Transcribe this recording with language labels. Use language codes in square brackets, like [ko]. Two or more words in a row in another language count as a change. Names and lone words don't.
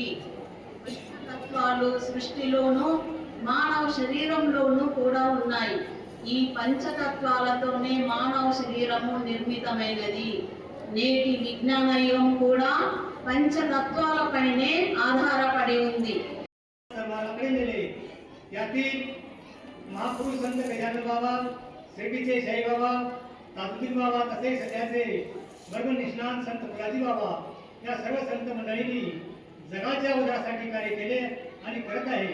[te] తత్వాలు సృష్టిలోనూ మానవ శరీరంలోనూ కూడా ఉన్నాయి. ఈ పంచతత్వాలతోనే మానవ శరీరము నిర్మితమైనది. నేటి విజ్ఞాన యుగం కూడా పంచతత్వాలపైనే ఆధారపడి ఉంది. [mr] महापुरुष संत गजानन बाबा, शिर्डीचे साई बाबा, ताजुद्दीन बाबा तसेच सध्याचे वर्ग निष्णात संत फुलाजी बाबा या सर्व संत मंडळींनी जगाच्या उद्धारासाठी कार्य केले आणि करत आहे.